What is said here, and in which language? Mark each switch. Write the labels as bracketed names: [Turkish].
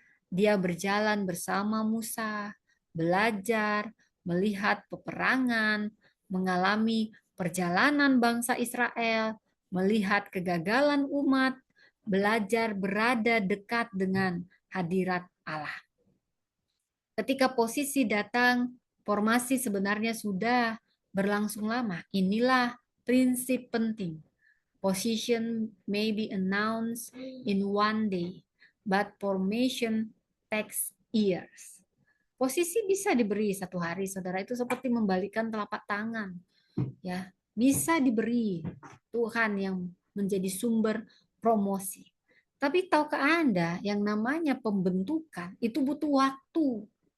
[Indonesian] Dia berjalan bersama Musa, belajar, melihat peperangan, mengalami perjalanan bangsa Israel, melihat kegagalan umat, belajar berada dekat dengan hadirat Allah. Ketika posisi datang, formasi sebenarnya sudah berlangsung lama. Inilah prinsip penting. [English] Position may be announced in one day, but formation takes years. [Indonesian] Posisi bisa diberi satu hari, saudara, itu seperti membalikkan telapak tangan. Ya, bisa diberi Tuhan yang menjadi sumber promosi. Tapi tahukah Anda yang namanya pembentukan itu butuh waktu.